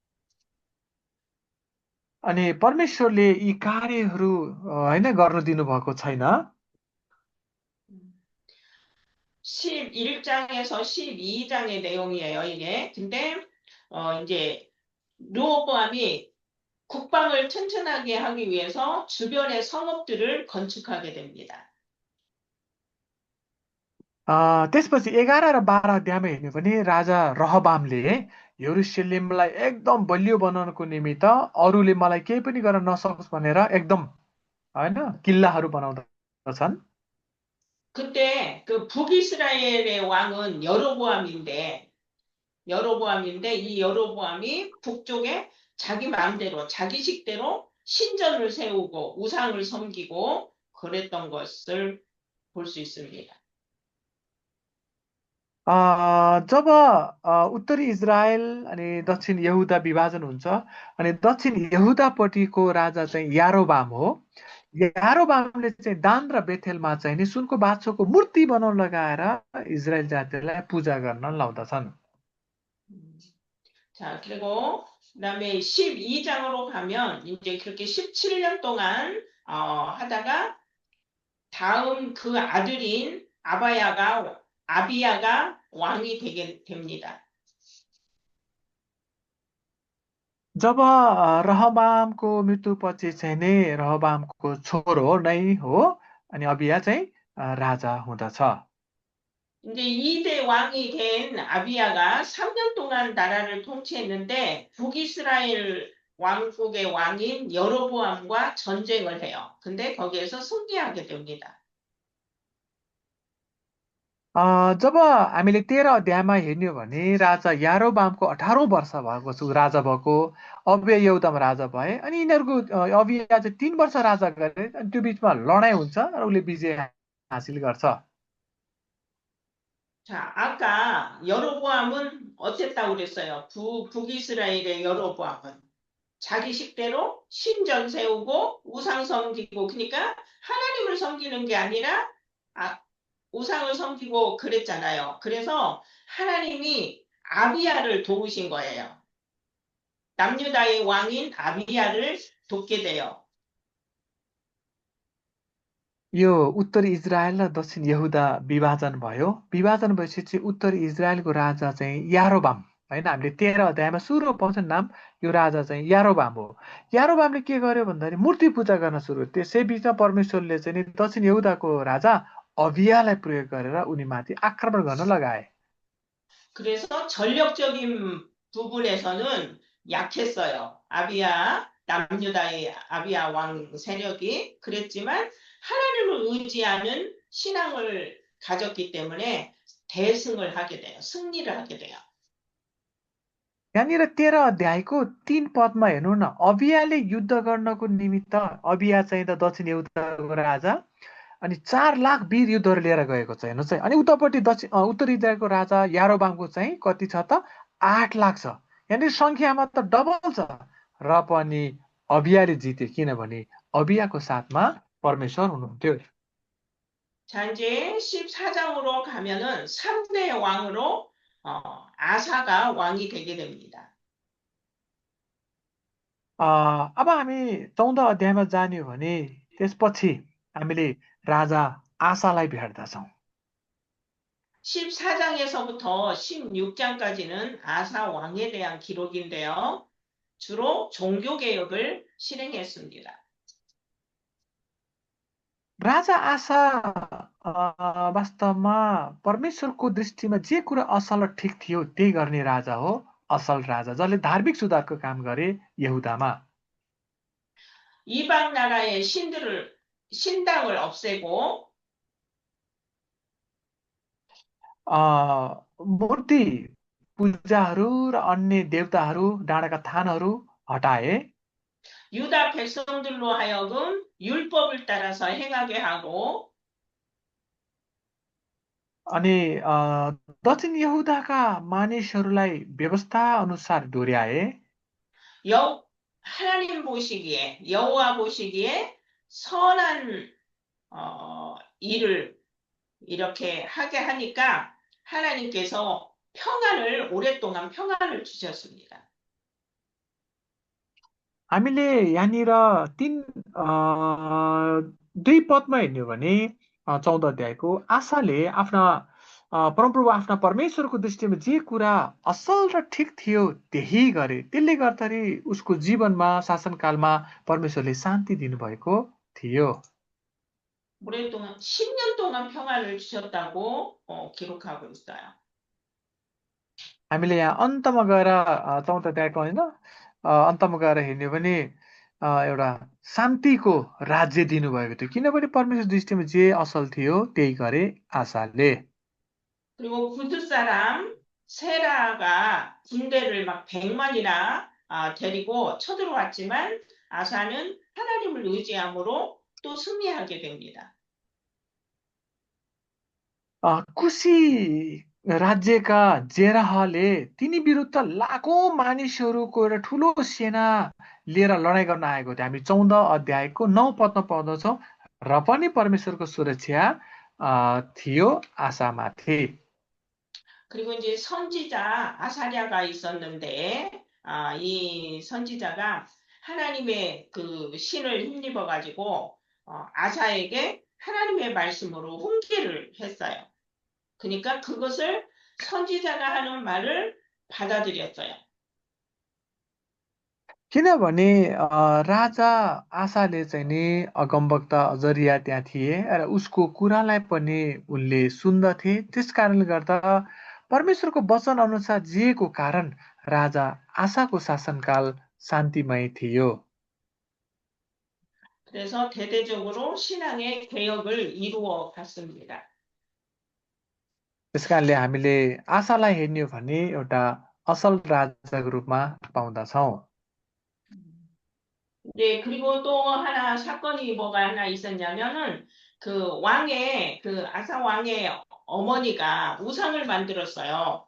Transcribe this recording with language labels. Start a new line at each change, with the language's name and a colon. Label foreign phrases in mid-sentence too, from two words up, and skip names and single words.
Nepali: अनि परमेश्वरले यी कार्यहरू हैन गर्न दिनु भएको छैन।
Korean: 11장에서 12장의 내용이에요, 이게. 근데 이제 르호보암이 국방을 튼튼하게 하기 위해서 주변의 성읍들을 건축하게 됩니다.
Nepali: त्यसपछि 11 र 12 अध्यायमा हेर्नु भने राजा रहबामले यरुशलेमलाई एकदम बलियो बनाउनको निमित्त अरूले मलाई केही पनि गर्न नसकोस् भनेर एकदम हैन किल्लाहरू बनाउँदछन्।
Korean: 그때 그 북이스라엘의 왕은 여로보암인데 이 여로보암이 북쪽에 자기 마음대로 자기식대로 신전을 세우고 우상을 섬기고 그랬던 것을 볼 수 있습니다.
Nepali: जब उत्तरी इजरायल अनि दक्षिण यहुदा विभाजन हुन्छ अनि दक्षिण यहुदापट्टिको राजा चाहिँ यारोबाम हो। यारोबामले चाहिँ दान र बेथेलमा चाहिँ नि सुनको बाछोको मूर्ति बनाउन लगाएर इजरायल जातिलाई पूजा गर्न लाउँदछन्।
Korean: 자, 그리고 그다음에 12장으로 가면 이제 그렇게 17년 동안 하다가 다음 그 아들인 아비야가 왕이 되게 됩니다.
Nepali: जब रहबामको मृत्युपछि चाहिँ नै रहबामको छोरो नै हो अनि अबिया चाहिँ राजा हुँदछ।
Korean: 이제 2대 왕이 된 아비야가 3년 동안 나라를 통치했는데 북이스라엘 왕국의 왕인 여로보암과 전쟁을 해요. 근데 거기에서 승리하게 됩니다.
Nepali: जब हामीले 13 अध्यायमा हेर्ने हो भने राजा यारोबामको 18औं वर्ष भएको छु राजा भएको अबिया यहुदामा राजा भए अनि यिनीहरूको अबिया चाहिँ 3 वर्ष राजा गरे अनि त्यो बिचमा लडाइँ हुन्छ र उसले विजय हासिल गर्छ।
Korean: 자, 아까 여로보암은 어땠다고 그랬어요? 북이스라엘의 여로보암은 자기 식대로 신전 세우고 우상 섬기고 그러니까 하나님을 섬기는 게 아니라 우상을 섬기고 그랬잖아요. 그래서 하나님이 아비야를 도우신 거예요. 남유다의 왕인 아비야를 돕게 돼요.
Nepali: यो उत्तर इजरायल र दक्षिण यहुदा विभाजन भयो। विभाजन भएपछि उत्तर इजरायलको राजा चाहिँ यारोबाम होइन, हामीले 13 अध्यायमा सुरु पाउँछ नाम। यो राजा चाहिँ यारोबाम हो। यारोबामले के गर्यो भन्दाखेरि मूर्ति पूजा गर्न सुरु। त्यसै बिचमा परमेश्वरले चाहिँ नि दक्षिण यहुदाको राजा अबियालाई प्रयोग गरेर उनीमाथि आक्रमण गर्न लगाए।
Korean: 그래서 전력적인 부분에서는 약했어요. 남유다의 아비야 왕 세력이 그랬지만 하나님을 의지하는 신앙을 가졌기 때문에 대승을 하게 돼요. 승리를 하게 돼요.
Nepali: यहाँनिर 13 अध्यायको 3 पदमा हेर्नु न, अबियाले युद्ध गर्नको निमित्त अबिया चाहिँ त दक्षिण यहुदाको राजा अनि 4 लाख वीर युद्धहरू लिएर गएको छ। हेर्नुहोस् है। अनि उतापट्टि उत्तर इजरायलको राजा यारोबामको चाहिँ कति छ त 8 लाख छ। यहाँनिर संख्यामा त डबल छ र पनि अबियाले जिते, किनभने अबियाको साथमा परमेश्वर हुनुहुन्थ्यो।
Korean: 자, 이제 14장으로 가면은 3대 왕으로 아사가 왕이 되게 됩니다.
Nepali: अब हामी 14 अध्यायमा जाने हो भने त्यसपछि हामीले राजा आसालाई भेट्दछौँ।
Korean: 14장에서부터 16장까지는 아사 왕에 대한 기록인데요. 주로 종교개혁을 실행했습니다.
Nepali: राजा आसा वास्तवमा परमेश्वरको दृष्टिमा जे कुरा असल र ठिक थियो त्यही गर्ने राजा हो, असल राजा, जसले धार्मिक सुधारको काम गरे यहुदामा।
Korean: 이방 나라의 신당을 없애고
Nepali: मूर्ति पूजाहरू र अन्य देवताहरू, डाँडाका थानहरू हटाए।
Korean: 유다 백성들로 하여금 율법을 따라서 행하게 하고
Nepali: अनि दक्षिण यहुदाका मानिसहरूलाई व्यवस्था अनुसार डोर्याए।
Korean: 하나님 보시기에 여호와 보시기에 선한 일을 이렇게 하게 하니까 하나님께서 오랫동안 평안을 주셨습니다.
Nepali: हामीले यहाँनिर 2 पदमा हेर्ने हो भने 14 अध्यायको आशाले आफ्ना परमप्रभु आफ्ना परमेश्वरको दृष्टिमा जे कुरा असल र ठिक थियो त्यही गरे। त्यसले गर्दाखेरि उसको जीवनमा शासनकालमा परमेश्वरले शान्ति दिनुभएको थियो।
Korean: 오랫동안 10년 동안 평안을 주셨다고 기록하고 있어요.
Nepali: हामीले यहाँ अन्तमा गएर 14 अध्यायको होइन अन्तमा गएर हेर्ने हो भने एउटा शान्तिको राज्य दिनुभएको थियो, किनभने परमेश्वर दृष्टिमा जे असल थियो त्यही गरे आशाले।
Korean: 그리고 구스 사람 세라가 군대를 막 100만이나 데리고 쳐들어왔지만 아사는 하나님을 의지함으로 또 승리하게 됩니다.
Nepali: कुशी राज्यका जेराहले तिनी विरुद्ध लाखौं मानिसहरूको एउटा ठुलो सेना लिएर लडाइँ गर्न आएको थियो। हामी 14 अध्यायको 9 पदमा पाउँदछौँ र पनि परमेश्वरको सुरक्षा थियो आशामाथि।
Korean: 그리고 이제 선지자 아사랴가 있었는데 이 선지자가 하나님의 그 신을 힘입어 가지고 아사에게 하나님의 말씀으로 훈계를 했어요. 그러니까 그것을 선지자가 하는 말을 받아들였어요.
Nepali: किनभने राजा आशाले चाहिँ नि अगमवक्ता अजरिया त्यहाँ थिए र उसको कुरालाई पनि उनले सुन्दथे। त्यस कारणले गर्दा परमेश्वरको वचन अनुसार जिएको कारण राजा आशाको शासनकाल शान्तिमय थियो।
Korean: 그래서 대대적으로 신앙의 개혁을 이루어 갔습니다.
Nepali: त्यस कारणले हामीले आशालाई हेर्ने हो भने एउटा असल राजाको रूपमा पाउँदछौँ।
Korean: 네, 그리고 또 하나 사건이 뭐가 하나 있었냐면은 그 왕의 그 아사 왕의 어머니가 우상을 만들었어요.